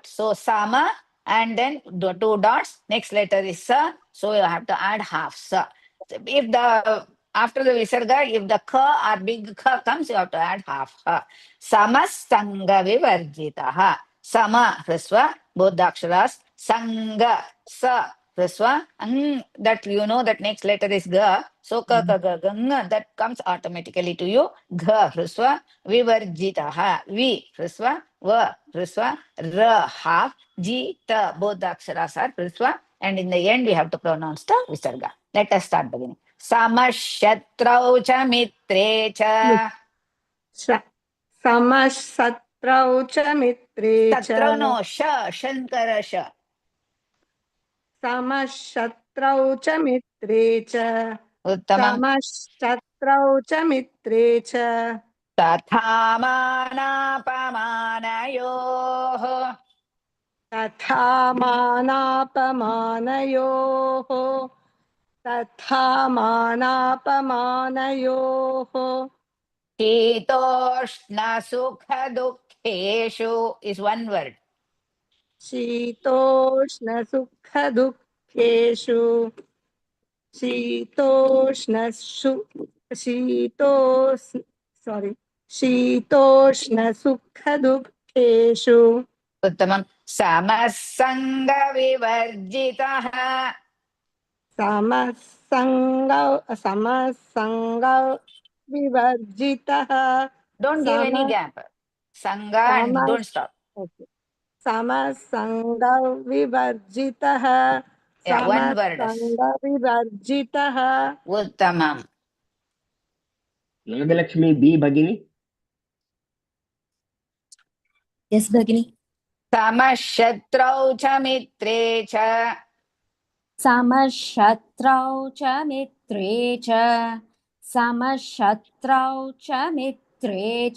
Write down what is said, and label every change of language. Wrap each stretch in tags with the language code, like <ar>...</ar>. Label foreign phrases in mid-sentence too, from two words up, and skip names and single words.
<en>So Sama and then the two dots, next letter is Sa, so you have to add half Sa. If the after the visarga, if the Ka or big Ka comes, you have to add half Ha.</en> <sa>समसङ्ग विवर्जितः. सम, ह्रस्व,</sa> <en>both the aksharas.</en> <sa>सङ्ग, स, ह्रस्व.</sa> <en>That you know that next letter is Ga. So</en> <sa>क, ग, ग,</sa> <en>that comes automatically to you.</en> <sa>ग, ह्रस्व, विवर्जितः। वि, ह्रस्व, व, ह्रस्व, र,</sa> <en>half,</en> <sa>जि, त,</sa> <en>both the aksharas are hrisva. And in the end, we have to pronounce the visarga. Let us start beginning.</en> <sa>समशत्रौ च मित्रे च. समशत्रौ च मित्रे च. सत्रौ no, श, शङ्कर श. समशत्रौ च मित्रे च. Uttamam. समशत्रौ च मित्रे च. तथा मानापमानयोः तथा मानापमानयोः तथा मानापमानयोः शीतोष्णसुखदुःखेषु</sa> <en>is one word.</en> <sa>शीतोष्णसुखदुःखेषु शीतोष्णसुखदुःखेषु उत्तमं समसङ्गविवर्जितः समसङ्गविवर्जितः</sa> <en>don't give any gap. Sangha and don't stop.</en> <sa>समसङ्गविवर्जितः</sa> <en>Yeah, one word.</en> <sa>समसङ्गविवर्जितः उत्तमम् नागलक्ष्मी बी भगिनी.</sa> <en>Yes, Bhagini.</en> <sa>समशत्रौ च मित्रे च समशत्रौ च मित्रे च समशत्रौ च मित्रे च</sa>